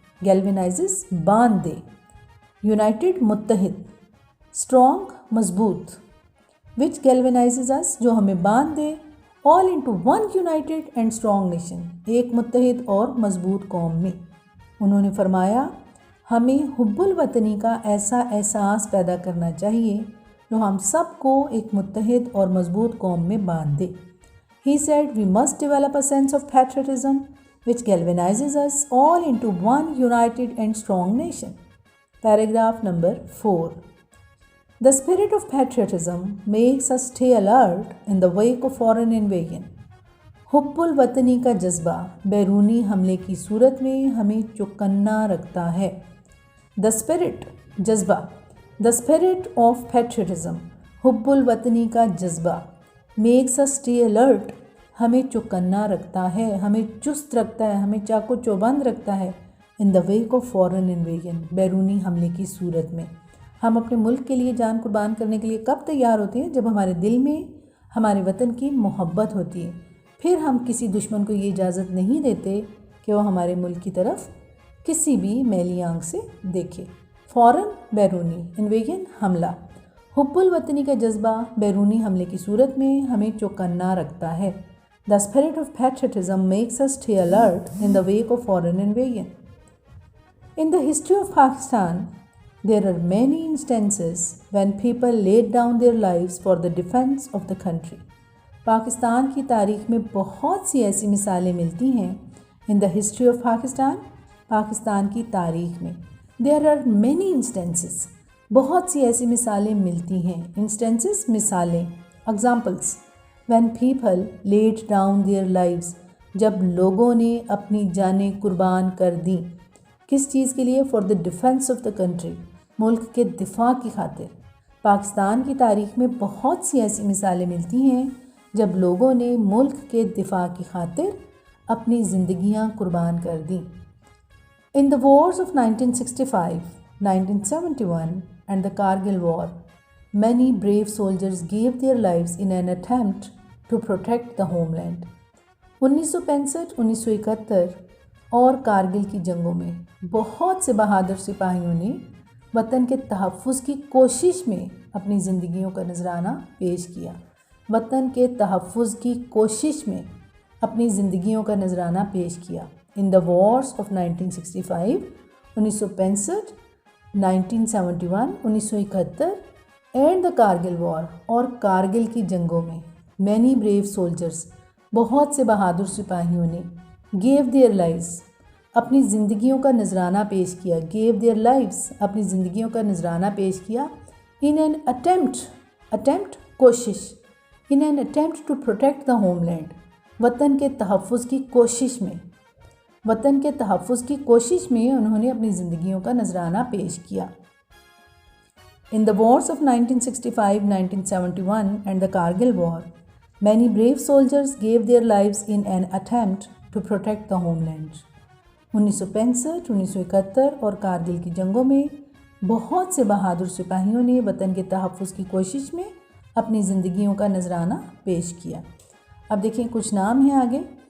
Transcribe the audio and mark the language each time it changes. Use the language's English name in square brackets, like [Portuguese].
[English] galvanizes [Urdu] باندھ دے، [English] united [Urdu] متحد، [English] strong [Urdu] مضبوط، [English] which galvanizes us [Urdu] جو ہمیں باندھ دے [English] all into one united and strong nation [Urdu] ایک متحد اور مضبوط قوم میں. انہوں نے فرمایا ہمیں حب الوطنی کا ایسا احساس پیدا کرنا چاہیے جو ہم سب کو ایک متحد اور مضبوط قوم میں باندھ دے. [English] He said we must develop a sense of patriotism which galvanizes us all into one united and strong nation. Paragraph number 4. The spirit of patriotism makes us stay alert in the wake of foreign invasion. [Urdu] حب الوطنی کا جذبہ بیرونی حملے کی صورت میں ہمیں چوکنا رکھتا ہے. [English] The spirit [Urdu] جذبہ، [English] the spirit of patriotism [Urdu] حب الوطنی کا جذبہ [English] makes us stay alert [Urdu] ہمیں چوکنا رکھتا ہے، ہمیں چست رکھتا ہے، ہمیں چاقو چوبند رکھتا ہے. [English] in the wake of foreign invasion [Urdu] بیرونی حملے کی صورت میں. ہم اپنے ملک کے لیے جان قربان کرنے کے لیے کب تیار ہوتے ہیں؟ جب ہمارے دل میں ہمارے وطن کی محبت ہوتی ہے. پھر ہم کسی دشمن کو یہ اجازت نہیں دیتے کہ وہ ہمارے ملک کی طرف کسی بھی میلی آنکھ سے دیکھے. فوراً بیرونی، انویژن حملہ. حب الوطنی کا جذبہ بیرونی حملے کی صورت میں ہمیں چوکنا رکھتا ہے. [English] The spirit of patriotism makes us stay alert in the wake of foreign invasion. In the history of Pakistan, there are many instances when people laid down their lives for the defense of the country. [Urdu] Pakistan کی تاریخ میں بہت سی ایسی مثالیں ملتی ہیں. [English] In the history of Pakistan, [Urdu] Pakistan کی تاریخ میں [English] there are many instances, [Urdu] بہت سی ایسی مثالیں ملتی ہیں. [English] Instances [Urdu] مثالیں. [English] Examples when people laid down their lives, [Urdu] جب لوگوں نے اپنی جانیں قربان کر دیں. کس چیز کے لیے؟ [English] for the defence of the country, [Urdu] ملک کے دفاع کی خاطر. پاکستان کی تاریخ میں بہت سی ایسی مثالیں ملتی ہیں جب لوگوں نے ملک کے دفاع کی خاطر اپنی زندگیاں قربان کر دیں. [English] In the wars of 1965, 1971 and the Kargil war, many brave soldiers gave their lives in an attempt to protect the homeland. [Urdu] 1965, 1971 اور کارگل کی جنگوں میں بہت سے بہادر سپاہیوں نے وطن کے تحفظ کی کوشش میں اپنی زندگیوں کا نذرانہ پیش کیا. وطن کے تحفظ کی کوشش میں اپنی زندگیوں کا نذرانہ پیش کیا. [English] in the wars of [Urdu] 1965, 1965, 1971, 1971 [English] and the Kargil war [Urdu] اور کارگل کی جنگوں میں [English] many brave soldiers [Urdu] بہت سے بہادر سپاہیوں نے [English] gave their lives [Urdu] اپنی زندگیوں کا نذرانہ پیش کیا. [English] gave their lives [Urdu] اپنی زندگیوں کا نذرانہ پیش کیا. [English] in an attempt [Urdu] کوشش, [English] in an attempt to protect the home land, [Urdu] وطن کے تحفظ کی کوشش میں, وطن کے تحفظ کی کوشش میں انہوں نے اپنی زندگیوں کا نذرانہ پیش کیا. [English] In the wars of 1965, 1971 and the Kargil war, many brave soldiers gave their lives in an attempt to protect the homeland. [Urdu] 1965, 1971 اور کارگل کی جنگوں میں بہت سے بہادر سپاہیوں نے وطن کے تحفظ کی کوشش میں اپنی زندگیوں کا نذرانہ پیش کیا. اب دیکھیں کچھ نام ہیں آگے.